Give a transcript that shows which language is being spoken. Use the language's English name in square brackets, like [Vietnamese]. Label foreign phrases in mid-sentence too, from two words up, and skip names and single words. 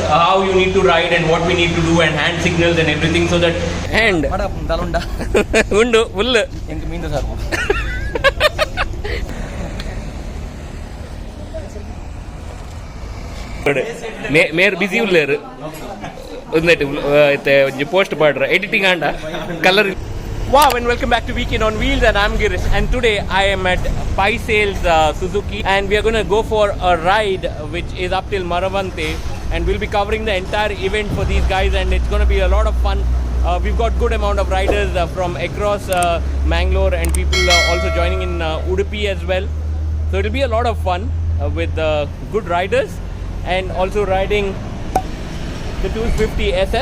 [English] how you need to ride and what we need to do and hand signals and everything so that and [Tulu] undu full enku meenda sir ಮೇರ್ ಬಿಸಿ ಉಳ್ಳೇರು ಒಂದೆಟ್ಟು ಪೋಸ್ಟ್ ಮಾಡ್ರ ಎಡಿಟಿಂಗ್ ಆಂಡ ಕಲರ್. [English] Wow, and welcome back to Weekend on Wheels, and I'm Girish, and today I am at Pai Sales Suzuki, and we are going to go for a ride which is up till Maravante, and we'll be covering the entire event for these guys, and it's going to be a lot of fun. We've got good amount of riders from across Mangalore, and people also joining in Udupi as well, so it'll be a lot of fun with good riders and also riding the 250 SF.